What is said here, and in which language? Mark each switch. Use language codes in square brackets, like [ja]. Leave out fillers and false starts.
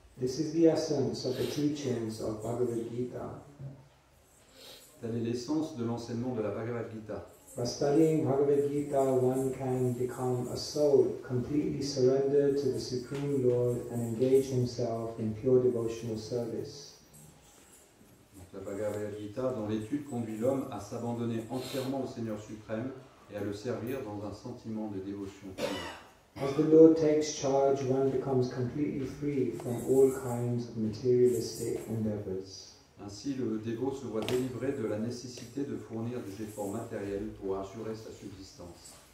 [en] This is the essence of the teachings of Bhagavad Gita. [fr] Telle est l'essence de l'enseignement de la Bhagavad Gita. [en] By studying Bhagavad Gita, one can become a soul completely surrendered to the Supreme Lord and engage himself in pure devotional service. [fr] Donc, la Bhagavad Gita, dont l'étude conduit l'homme à s'abandonner entièrement au Seigneur suprême et à le servir dans un sentiment de dévotion pure. [en] As the Lord takes charge, one becomes completely free from all kinds of materialistic endeavors. [fr] Ainsi, le dévot se voit délivré de la nécessité de fournir des efforts matériels pour assurer sa subsistance.